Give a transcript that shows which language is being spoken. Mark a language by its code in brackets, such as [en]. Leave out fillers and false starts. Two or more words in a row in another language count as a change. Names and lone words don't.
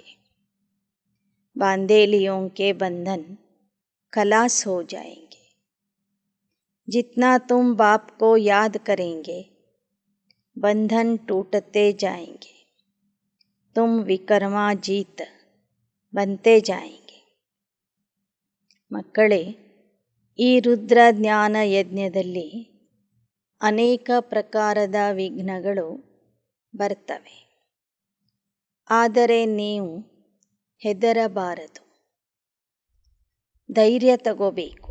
[hi] बांधेलियों के बंधन खलास हो जाएंगे. जितना तुम बाप को याद करेंगे, बंधन टूटते जाएंगे. तुम विकर्मा जीत बनते जाएंगे. [kn] ಮಕ್ಕಳೇ, ಈ ರುದ್ರ ಜ್ಞಾನ ಯಜ್ಞದಲ್ಲಿ ಅನೇಕ ಪ್ರಕಾರದ ವಿಘ್ನಗಳು ಬರ್ತವೆ. ಆದರೆ ನೀವು ಹೆದರಬಾರದು, ಧೈರ್ಯ ತಗೋಬೇಕು.